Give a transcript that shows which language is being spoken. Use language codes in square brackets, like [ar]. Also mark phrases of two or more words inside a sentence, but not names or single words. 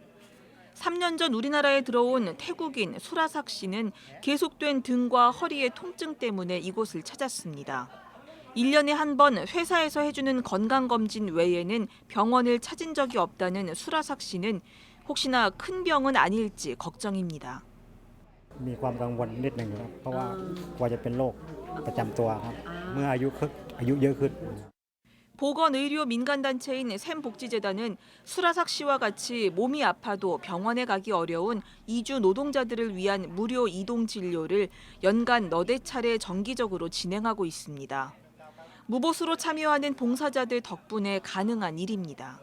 [ko] 3년 전 우리나라에 들어온 태국인 수라삭 씨는 계속된 등과 허리의 통증 때문에 이곳을 찾았습니다. 1년에 한 번 회사에서 해주는 건강검진 외에는 병원을 찾은 적이 없다는 수라삭 씨는 혹시나 큰 병은 아닐지 걱정입니다. [th] มีความกังวลนิดหนึ่งครับเพราะว่ากลัวจะเป็นโรคประจำตัวครับเมื่ออายุเยอะขึ้น [ko] 보건의료 민간단체인 샘복지재단은 수라삭 씨와 같이 몸이 아파도 병원에 가기 어려운 이주 노동자들을 위한 무료 이동 진료를 연간 너댓 차례 정기적으로 진행하고 있습니다. 무보수로 참여하는 봉사자들 덕분에 가능한 일입니다.